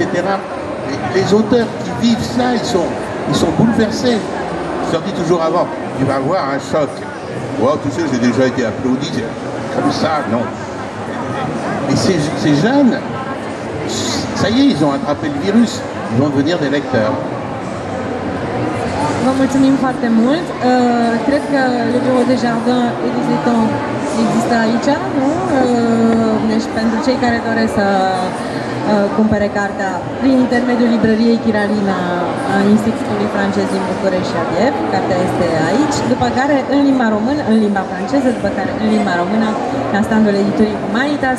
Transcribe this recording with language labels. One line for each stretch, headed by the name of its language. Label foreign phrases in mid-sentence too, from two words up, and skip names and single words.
French: Et les auteurs qui vivent ça, ils sont bouleversés. Je leur dis toujours avant, tu vas avoir un choc. Wow, tu sais, j'ai déjà été applaudi, comme ça, non. Mais ces jeunes, ça y est, ils ont attrapé le virus, ils vont devenir des lecteurs.
Romanian: Vă mulțumim foarte mult. Cred că Librul de Jardin Editon există aici, nu? Deci pentru cei care doresc să cumpere cartea prin intermediul librăriei Chiralina a Institutului Francez din București și Adiev, cartea este aici, după care în limba română, în limba franceză, după care în limba română la standul editurii Humanitas.